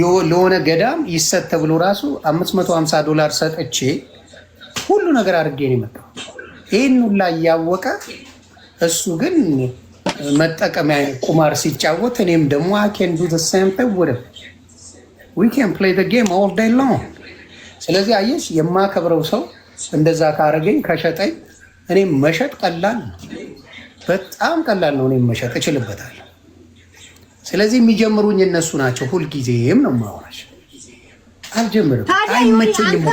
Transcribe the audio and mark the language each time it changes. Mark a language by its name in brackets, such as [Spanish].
[Amharic] ለሆነ ገዳም ይሰጥ ተብሎ ራሱ $550 ሰጥቼ ሁሉ ነገር አድርጌ ነው የመጣው። ይህን ሁላ እያወቀ እሱ ግን መጠቀሚያ ቁማር ሲጫወት እኔም ደግሞ [English] I can do the same thing with him. We can play the game all day long. [Amharic] ስለዚህ አየሽ የማከብረው ሰው እንደዛ ካረገኝ ከሸጠኝ እኔም መሸጥ ቀላል ነው፣ በጣም ቀላል ነው። እኔም መሸጥ እችልበታለሁ። ስለዚህ የሚጀምሩኝ እነሱ ናቸው። ሁልጊዜም ነው የማወራሽ። አልጀምርም፣ አይመቸኝም።